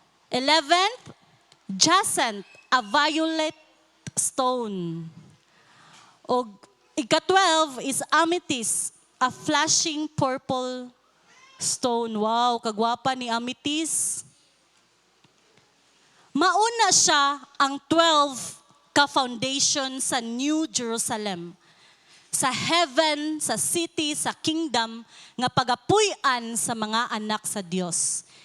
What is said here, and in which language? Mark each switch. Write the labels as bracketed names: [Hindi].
[English] 11th, jacinth, a violet stone. O ika-12 is amethyst, a flashing purple stone. [Cebuano] Wow, kagwapa ni amethyst. Mauna siya ang 12 ka-foundation sa New Jerusalem. Sa heaven, sa city, sa kingdom, nga pagapuy-an sa mga anak sa Dios.